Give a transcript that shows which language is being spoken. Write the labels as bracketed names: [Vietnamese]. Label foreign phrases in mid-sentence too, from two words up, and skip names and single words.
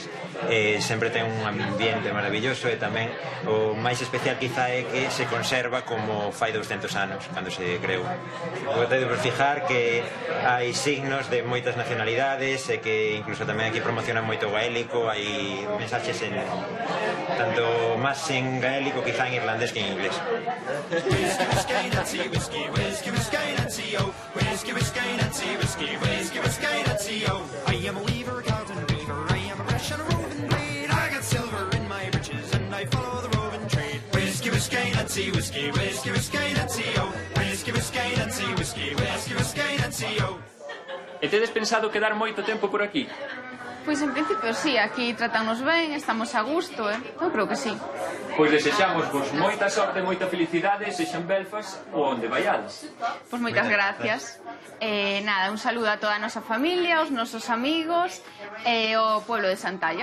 [Galician] Sempre ten un ambiente maravilloso e tamén o máis especial quizá é que se conserva como fai 200 anos, cando se creou. Podedes fijar que hai signos de moitas nacionalidades e que incluso tamén aquí promocionan moito gaélico, hai mensaxes en tanto máis en gaélico quizá en irlandés que en inglés. [English] I am a weaver, Carlton weaver, I am a brush and a roving blade, I got silver in my breeches and I follow the roving trade. Whiskey, whiskey, Nancy, whiskey, whiskey, whiskey, Nancy, oh. Whiskey, whiskey, Nancy, whiskey, whiskey, whiskey, Nancy, oh. [Galician] E tedes pensado quedar moito tempo por aquí? Pois en principio sí, aquí tratannos ben, estamos a gusto, eu creo que sí. Pois desexamos vos moita sorte, moita felicidade, sexa en Belfast ou onde vaiades. Pois moitas gracias. Nada, un saludo a toda a nosa familia, aos nosos amigos e ao pueblo de Santalla.